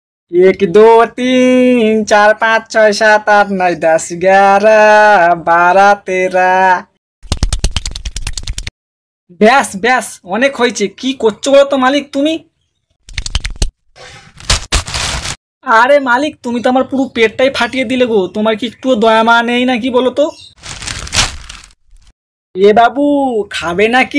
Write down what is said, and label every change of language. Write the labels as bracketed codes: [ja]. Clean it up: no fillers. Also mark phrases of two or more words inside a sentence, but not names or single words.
[hi] एक दो तीन चार पाँच छः सात आठ नौ 10 11 12 13। [bn] ব্যাস ব্যাস অনেক হয়েছে। কি করছো বলো তো মালিক তুমি? আরে মালিক তুমি তো আমার পুরো পেটটাই ফাটিয়ে দিলে গো। তোমার কি একটুও দয়া মা নেই নাকি বলো তো? এ বাবু খাবে নাকি?